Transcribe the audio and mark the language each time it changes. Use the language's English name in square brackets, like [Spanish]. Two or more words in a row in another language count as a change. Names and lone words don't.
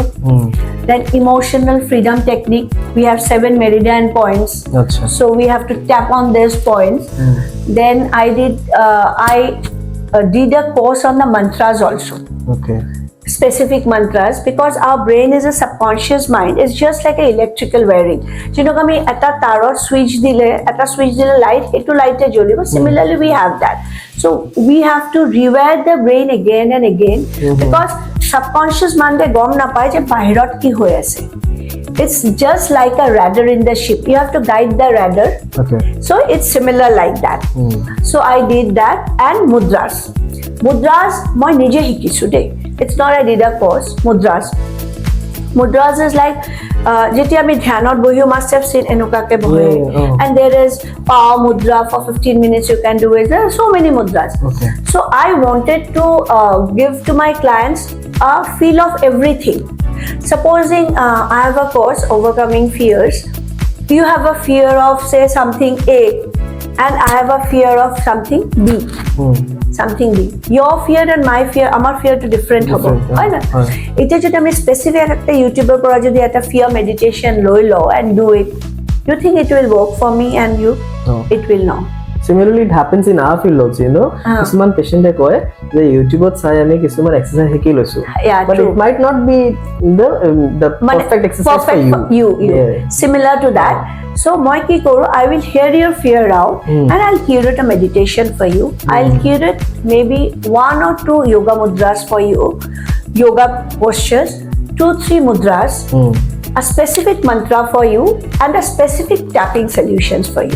[English] Then emotional freedom technique. We have 7 meridian points. Achha. So we have to tap on those points. Then I did a course on the mantras also. Okay. Specific mantras, because our brain is a subconscious mind. It's just like an electrical wiring. [Assamese] যেনেকৈ আমি এটা তাৰৰ switch দিলে light, সেইটো light জ্বলিব. [English] Similarly, we have that. So we have to rewire the brain again and again, because subconscious mind [Assamese] গম নাপায় যে বাহিৰত কি হৈ আছে. [English] It's just like a rudder in the ship. You have to guide the rudder. Okay. So it's similar like that. So I did that. And mudras. Mudras [Assamese] মই নিজে শিকিছো দেই. [English] It's not I did a course. Mudras is like [Assamese] যেতিয়া আমি ধ্যানত বহিও, [English] must have seen [Assamese] এনেকুৱাকে বহে. [English] And there is power mudra for 15 minutes you can do it. There are so many mudras. Okay. So I wanted to give to my clients a feel of everything. Supposing I have a course, Overcoming Fears. You have a fear of, say, something A, and I have a fear of something B. Something B. Your fear and my fear, our fear to different hobo. Right? It is just a specific YouTuber project, a fear meditation, low and do it. You think it will work for me and you? No. It will not. Similarly, it happens in our field also, you know. [Assamese] কিছুমান পেশেন্টে কয় যে ইউটিউবত চাই আমি কিছুমান এক্সাৰসাইজ শিকি লৈছো, [English] but it might not be the perfect exercise for you. Similar to that. So [Assamese] মই কি কৰো, [English] I will hear your fear out and I'll curate a meditation for you. I'll curate maybe 1 or 2 yoga mudras for you, yoga postures, 2-3 mudras, a specific mantra for you, and a specific tapping solutions for you.